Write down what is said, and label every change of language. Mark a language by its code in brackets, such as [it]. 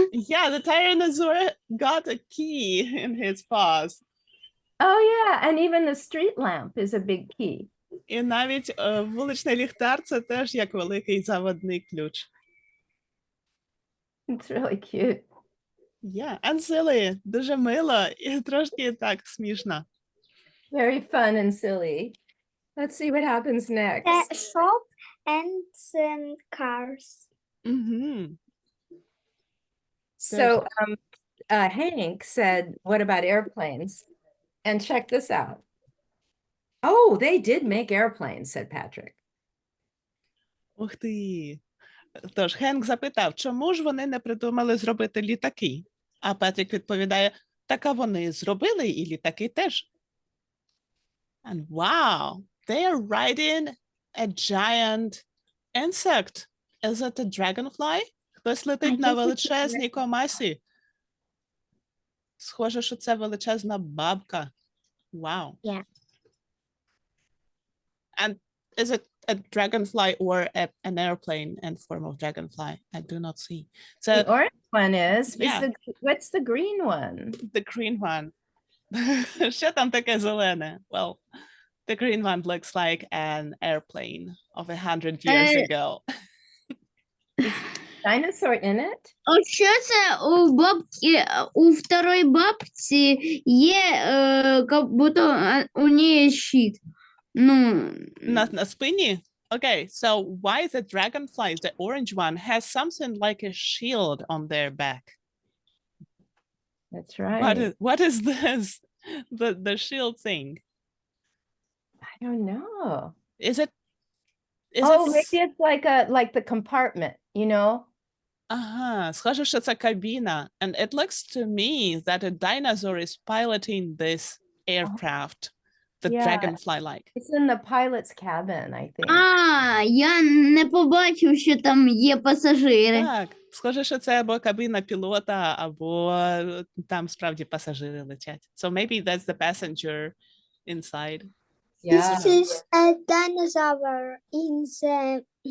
[en] Yeah, the Tyrannosaur got a key in his paws. Oh yeah, and even the street lamp is a big key. [uk] І навіть вуличний ліхтар – це теж як великий заводний ключ. [en] It's really cute. Yeah, and silly. [uk] Дуже мило і трошки так смішно. [en] Very fun and silly. Let's see what happens next. Shop and cars. Мгм. So Hank said, what about airplanes? And check this out. Oh, they did make airplanes, said Patrick. [uk] Ух ти. Тож Хенк запитав, чому ж вони не придумали зробити літаки? А Петрік відповідає, так а вони зробили і літаки теж. [en] And wow, they are riding a giant insect. Is it a dragonfly? [uk] Хтось летить на величезній комасі. Схоже, що це величезна бабка. [en] Wow. Yeah. And is it a dragonfly or an airplane in form of dragonfly? I do not see. So The orange one is. Yeah. What's the green one? the green one. [uk] Що там таке зелене? [en] Well, the green one looks like an airplane of 100 years ago. Dinosaur in it? [uk] От що це у бабки, у второй бабці є, [ru] как будто [uk] у неї щит. Ну, На спині? [en] Okay, so why the dragonfly, the orange one, has something like a shield on their back? That's right. What is this? The shield thing? I don't know. Is it Maybe it's like the compartment, you know? [uk] Ага, схоже, що це кабіна. [en] And it looks to me that a dinosaur is piloting this aircraft, the Yeah. dragonfly-like. It's in the pilot's cabin, I think. [uk] я не побачив, що там є пасажири. Так, схоже, що це або кабіна пілота, або там справді пасажири летять. [en] So maybe that's the passenger inside. Yeah. This is a dinosaur in the